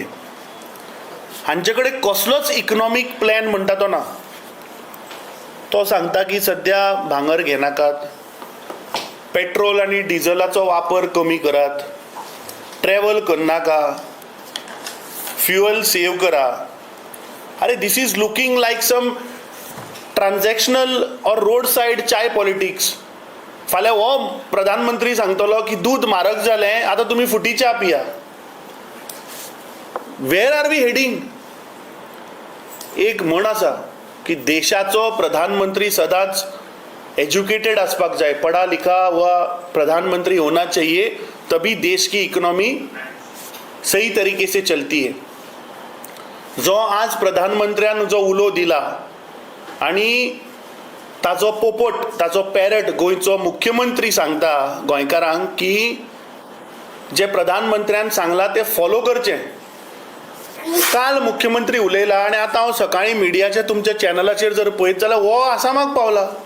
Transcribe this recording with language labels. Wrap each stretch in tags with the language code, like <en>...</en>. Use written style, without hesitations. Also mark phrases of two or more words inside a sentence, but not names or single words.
<kok>हांचे कडेन कसलोच इकॉनॉमीक प्लॅन म्हणटा तो ना. तो सांगता की सद्या भांगर घेनाकात, पेट्रोल आनी डिझलाचो वापर कमी करात, ट्रॅव्हल करनाका, फ्युअल सेव करा.</kok> <en>अरे this is looking like some transactional or road side chai politics.</en> <kok>फाल्यां हो प्रधानमंत्री सांगतलो की दूध म्हारग जालें, आतां तुमी फुटी च्या पिया.</kok> <en>where are we heading?</en> <kok>एक म्हण आसा की देशाचो प्रधानमंत्री सदांच एज्युकेटेड आसपाक जाय,</kok> <hi>पढ़ा लिखा हुआ प्रधानमंत्री होना चाहिए, तभी देश की इकॉनॉमी सही तरीके से चलती है.</hi> <kok>जो आज प्रधानमंत्र्यान जो उलो दिला आणि ताजो पोपट, ताजो पॅरट गोंयचो मुख्यमंत्री सांगता गोंयकारांक की जे प्रधानमंत्र्यान सांगलां तें फॉलो करचें. काल मुख्यमंत्री उलयला आणि आतां हांव सकाळीं मिडियाच्या तुमच्या चॅनलाचेर जर पळयत जाल्यार हो आसामाक पावला.</kok>